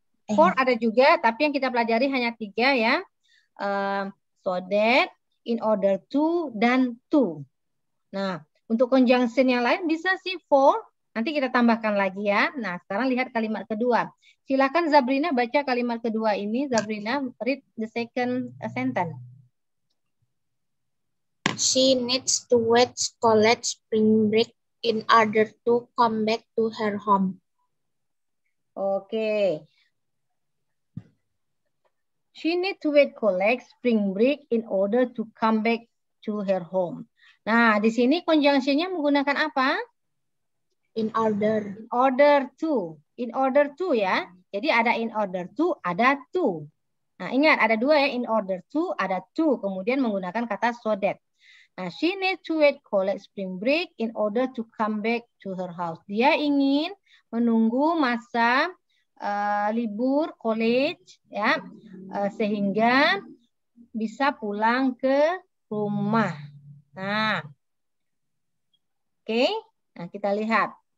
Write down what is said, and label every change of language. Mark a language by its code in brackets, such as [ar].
[id] For ada juga, tapi yang kita pelajari hanya 3 ya. So that, in order to, dan to. Nah, untuk conjunction yang lain bisa sih for, nanti kita tambahkan lagi ya. Nah, sekarang lihat kalimat kedua. Silakan Zabrina baca kalimat kedua ini. [en] Zabrina, read the second sentence. She needs to wait college spring break in order to come back to her home. Oke. She needs to wait collect spring break in order to come back to her home. [id] Nah, di sini conjunction-nya menggunakan apa? [en] In order. [id] In order to. In order to ya. Jadi ada in order to, ada to. Nah, ingat ada 2 ya, in order to, ada to. Kemudian menggunakan kata so that. [en] Nah, she needs to wait collect spring break in order to come back to her house. [id] Dia ingin menunggu masa libur college ya, sehingga bisa pulang ke rumah. Nah, oke. Nah, kita lihat.